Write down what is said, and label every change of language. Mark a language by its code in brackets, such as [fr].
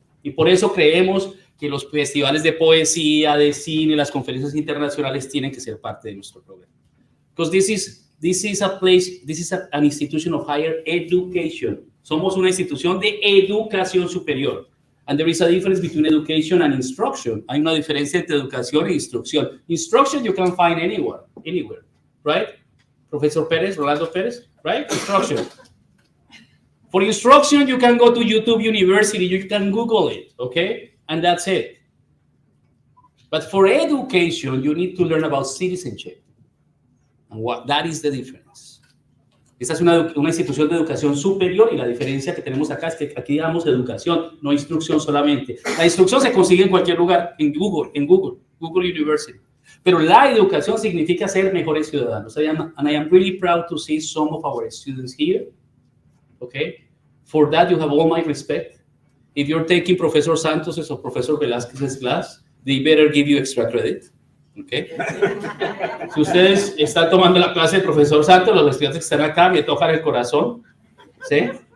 [es] Y por eso creemos que los festivales de poesía, de cine, las conferencias internacionales tienen que ser parte de nuestro programa. [en] Because this is an institution of higher education. [es] Somos una institución de educación superior. [en] And there is a difference between education and instruction. [es] Hay una diferencia entre educación e instrucción. [en] Instruction you can find anywhere, right? Professor Perez, Rolando Perez, right? Instruction. For instruction, you can go to YouTube University, you can Google it, okay? And that's it. But for education, you need to learn about citizenship. And that is the difference. [es] Esta es una institución de educación superior y la diferencia que tenemos acá es que aquí damos educación, no instrucción solamente. La instrucción se consigue en cualquier lugar, en Google University. Pero la educación significa ser mejores ciudadanos. [en] And I am really proud to see some of our students here. Okay? For that, you have all my respect. If you're taking Professor Santos' or Professor Velásquez's class, they better give you extra credit. Okay. [es] Si ustedes están tomando la clase del profesor Santos, los estudiantes que están acá me tocan el corazón, ¿sí?